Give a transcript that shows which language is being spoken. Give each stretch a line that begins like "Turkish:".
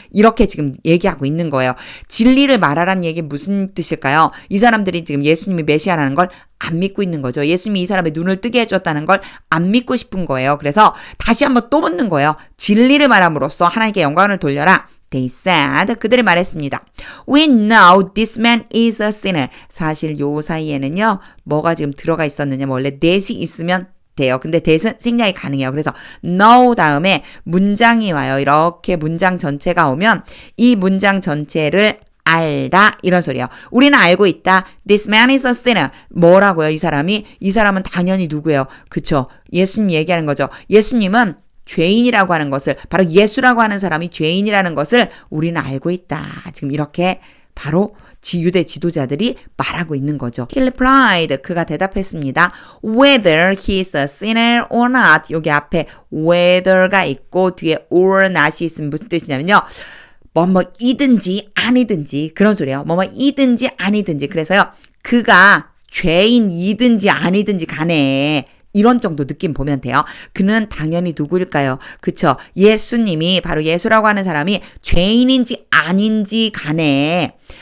Korean: 이렇게 지금 얘기하고 있는 거예요. 진리를 말하라는 얘기 무슨 뜻일까요? 이 사람들이 지금 예수님이 메시아라는 걸 안 믿고 있는 거죠. 예수님이 이 사람의 눈을 뜨게 해줬다는 걸 안 믿고 싶은 거예요. 그래서 다시 한번 또 묻는 거예요. 진리를 말함으로써 하나님께 영광을 돌려라.
English: They said,
Korean: 그들이 말했습니다.
English: We know this man is a sinner.
Korean: 사실 요 사이에는요. 뭐가 지금 들어가 있었느냐. 원래 that이 있으면 돼요. 근데 that은 생략이 가능해요. 그래서 know 다음에 문장이 와요. 이렇게 문장 전체가 오면 이 문장 전체를 알다 이런 소리예요. 우리는 알고 있다.
English: This man is a sinner.
Korean: 뭐라고요? 이 사람은 당연히 누구예요? 그쵸? 예수님 얘기하는 거죠. 예수님은 죄인이라고 하는 것을 바로 예수라고 하는 사람이 죄인이라는 것을 우리는 알고 있다. 지금 이렇게 바로 유대 지도자들이 말하고 있는 거죠.
English: He replied.
Korean: 그가 대답했습니다.
English: Whether he is a sinner or not.
Korean: 여기 앞에 whether가 있고 뒤에 or not이 있으면 무슨 뜻이냐면요. 뭐이든지 아니든지 그런 소리예요. 뭐이든지 아니든지. 그래서요. 그가 죄인이든지 아니든지 간에 이런 정도 느낌 보면 돼요. 그는 당연히 누구일까요? 그쵸? 예수님이 바로 예수라고 하는 사람이 죄인인지 아닌지 간에